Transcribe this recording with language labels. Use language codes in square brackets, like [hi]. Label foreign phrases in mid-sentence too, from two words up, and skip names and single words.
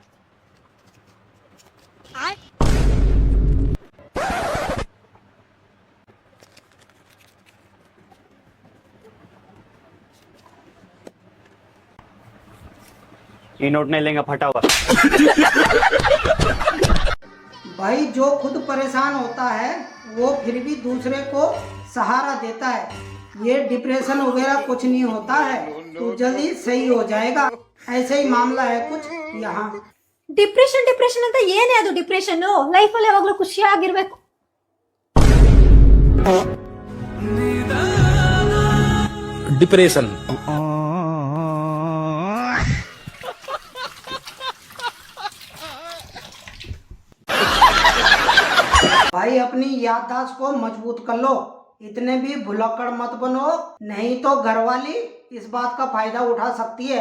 [hi] ये नोट नहीं लेंगे, फटा हुआ। भाई जो खुद परेशान होता है वो फिर भी दूसरे को सहारा देता है। ये डिप्रेशन वगैरह कुछ नहीं होता है, तो जल्दी सही हो जाएगा। ऐसे ही मामला है कुछ यहाँ। [kn] ಡಿಪ್ರೆಷನ್ ಅಂತ ಏನೇ ಅದು ಡಿಪ್ರೆಷನ್? ಲೈಫ್ ಅಲ್ಲಿ ಯಾವಾಗ್ಲೂ ಖುಷಿಯಾಗಿರ್ಬೇಕು. [hi] डिप्रेशन। भाई अपनी याददाश्त को मजबूत कर लो, इतने भी भुलक्कड़ मत बनो, नहीं तो घरवाली इस बात का फायदा उठा सकती है।